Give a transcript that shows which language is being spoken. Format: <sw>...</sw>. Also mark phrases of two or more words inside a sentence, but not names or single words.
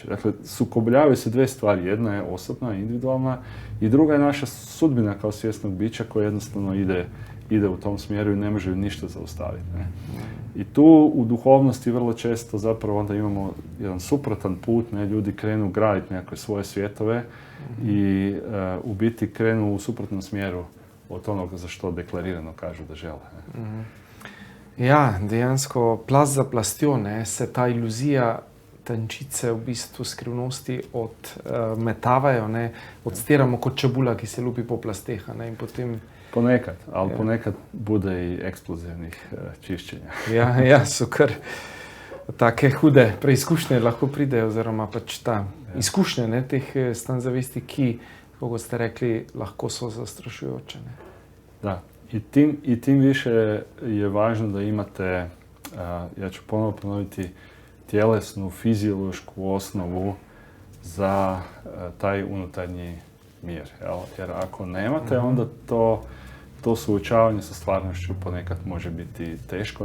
<hr>Dakle, sukobljavaju se dve stvari. Jedna je osobna, individualna i druga je naša sudbina kao svjesnog bića koja jednostavno ide u tom smjeru i ne može ništa zaustaviti. Ne? I tu u duhovnosti vrlo često zapravo onda imamo jedan suprotan put, ne? Ljudi krenu graditi nekakve svoje svjetove i u biti krenu u suprotnom smjeru od onoga za što deklarirano kažu da žele. Ne?</hr> <sl>Ja, dejansko plast za plastjo se ta iluzija tančice v bistvu skrivnosti odmetavajo, odstiramo kot čebula, ki se lupi po plasteh. In potem...</sl> <hr>Ponekad, ali ponekad bude i eksplozivnih čišćenja.</hr> <sl>Ja, so kar take hude preizkušnje lahko pridejo, oziroma pač ta izkušnje teh stanj zavesti, ki, kako ste rekli, lahko so zastrašujoče.</sl> <hr>Da, i tim više je važno da imate, ja ću ponovo ponoviti, tjelesnu, fiziološku osnovu za taj unutarnji mir. Jer ako nemate, onda to suočavanje sa stvarnošću ponekad može biti teško.</hr>